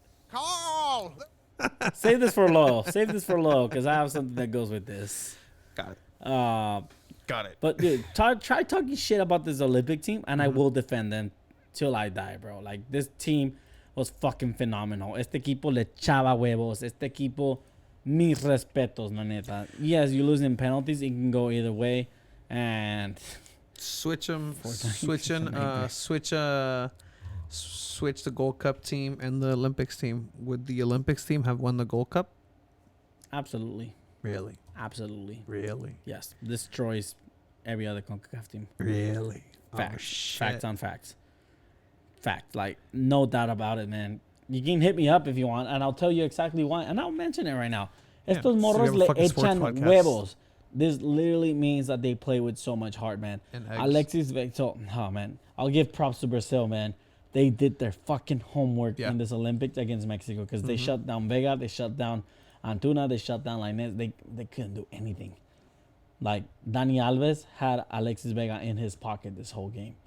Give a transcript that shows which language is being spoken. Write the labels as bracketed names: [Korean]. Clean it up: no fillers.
[English] Carl! Save this for low, because I have something that goes with this. Got it. Got it. But dude, try talking shit about this Olympic team, and I will defend them till I die, bro. Like, this team was fucking phenomenal. [Spanish] Este equipo le echaba huevos. Este equipo, mis respetos, la neta. [English] Yes, you lose in penalties. It can go either way, and switch the Gold Cup team and the Olympics team. Would the Olympics team have won the Gold Cup? Absolutely. Really? Absolutely. Really? Yes. Destroys every other CONCACAF team. Really? Facts. Facts on facts. Fact. Like, no doubt about it, man. You can hit me up if you want, and I'll tell you exactly why. And I'll mention it right now. [Spanish] Estos morros le echan huevos. [English] This literally means that they play with so much heart, man. Alexis Vector. Oh, man. I'll give props to Brazil, man. They did their fucking homework in this Olympics against Mexico, because they shut down Vega, they shut down Antuna, they shut down Lainez. They couldn't do anything. Like, Dani Alves had Alexis Vega in his pocket this whole game.